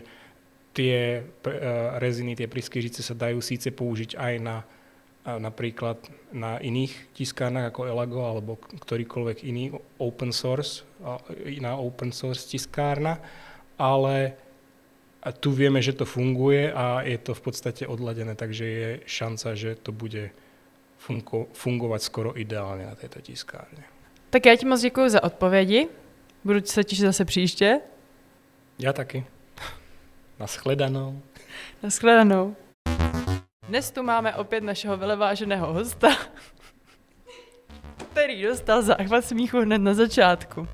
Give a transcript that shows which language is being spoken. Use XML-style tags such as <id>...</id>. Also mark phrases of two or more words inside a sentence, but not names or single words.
<sk>tie reziny, tie pryskyřice sa dajú síce použiť aj napríklad na iných tiskárnach ako Elago alebo ktorýkoľvek iný</sk> <en>open source</en> <sk>tiskárna, ale tu vieme, že to funguje a je to v podstate odladené, takže je šanca, že to bude fungovať skoro</sk> <cs>ideálně na této tiskárně. Tak já ti moc děkuji za odpovědi. Budu se těšit zase příště. Já taky. Naschledanou. Naschledanou. Dnes tu máme opět našeho veleváženého hosta, který dostal záchvat smíchu hned na začátku.</cs>